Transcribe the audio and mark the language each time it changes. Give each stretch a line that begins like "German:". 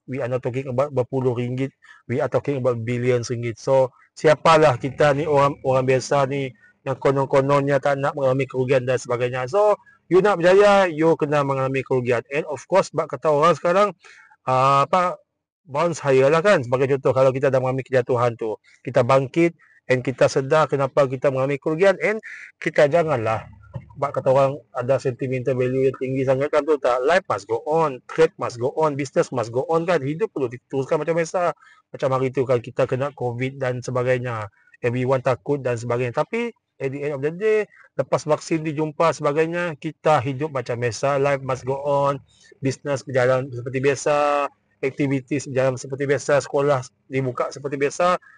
English: We are not talking about
Malay: berpuluh
English: ringgit, we are talking about billions ringgit.
Malay: So siapalah kita ni orang biasa ni yang konon-kononnya tak nak mengalami kerugian dan sebagainya. So you nak berjaya, you kena mengalami kerugian. And of course, bak kata orang sekarang
English: bounce higher
Malay: lah kan. Sebagai contoh, kalau kita dah mengalami kejatuhan tu, kita bangkit and kita sedar kenapa kita mengalami kerugian and kita janganlah bak kata orang ada sentimental value yang tinggi sangat kan, tu tak.
English: Life must go on, trade must go on, business must go on kan.
Malay: Hidup perlu diteruskan macam biasa. Macam hari tu kan kita kena COVID dan sebagainya, everyone takut dan sebagainya. Tapi
English: at the end of the day,
Malay: lepas vaksin dijumpa sebagainya, kita hidup macam biasa,
English: life must go on,
Malay: business berjalan seperti biasa, activities berjalan seperti biasa, sekolah dibuka seperti biasa.